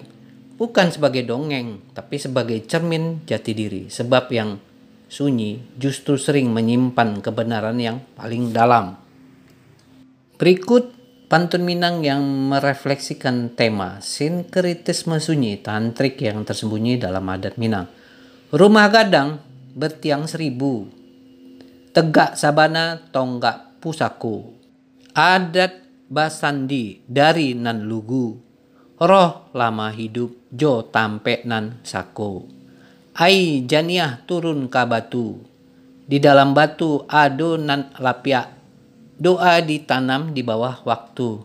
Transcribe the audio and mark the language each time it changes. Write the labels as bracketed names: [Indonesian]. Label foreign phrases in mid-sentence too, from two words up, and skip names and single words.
[Indonesian] Bukan sebagai dongeng, tapi sebagai cermin jati diri. Sebab yang sunyi justru sering menyimpan kebenaran yang paling dalam. Berikut pantun Minang yang merefleksikan tema sinkretisme sunyi tantrik yang tersembunyi dalam adat Minang. [Minangkabau] Rumah gadang bertiang 1000, tegak sabana tonggak pusaku, adat basandi dari nan lugu, roh lama hidup jo tampe nan sako, ai janiah turun ka batu, di dalam batu ado nan lapiak, doa ditanam di bawah waktu.